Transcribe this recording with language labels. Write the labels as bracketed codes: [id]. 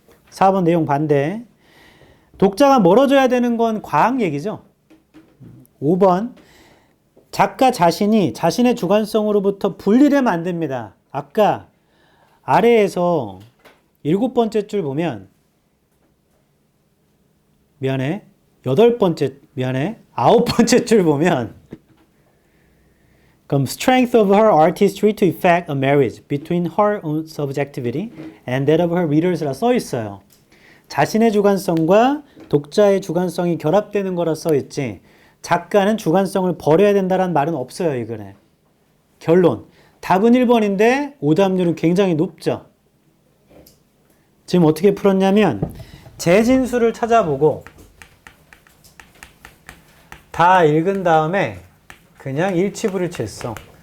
[ko] 4번 내용 반대. 독자가 멀어져야 되는 건 과학 얘기죠. 5번. 작가 자신이 자신의 주관성으로부터 분리되면 안 됩니다. 아까 아래에서 7번째 줄 보면 미안해. 9번째 줄 보면 그럼 [en] strength of her artistry to effect a marriage between her own subjectivity and that of her readers [ko] 라 써 있어요. 자신의 주관성과 독자의 주관성이 결합되는 거라 써 있지. 작가는 주관성을 버려야 된다는 말은 없어요, 이 글에. 결론. 답은 1번인데 오답률은 굉장히 높죠. 지금 어떻게 풀었냐면 재진수를 찾아보고 다 읽은 다음에 그냥 일치불일치했어.